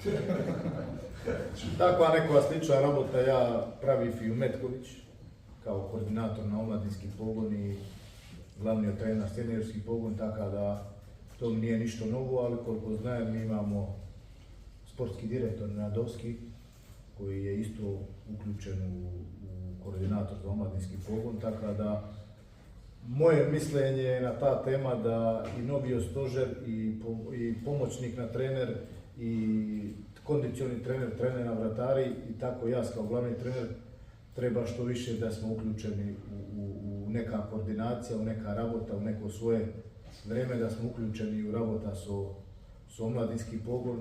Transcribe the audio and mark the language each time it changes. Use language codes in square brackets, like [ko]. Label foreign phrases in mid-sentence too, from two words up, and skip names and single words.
[mk] Таква некоја слична работа ја правив и у Метковиќ, као координатор на омладински погон и главниот тренер на сениорски погон, така да тоа не е ништо ново, али колку знаем, ми имамо спортски директор Надовски, [sr] koji je isto uključen u koordinator za omladinski pogon, tako da moje mišljenje je na ta tema da i novio stožer i pomoćnik na trener i kondicioni trener, trenera vratari i tako ja kao glavni trener treba što više da smo uključeni u neka koordinacija, u neka rabota, u neko svoje vreme da smo uključeni u rabota s omladinski pogon.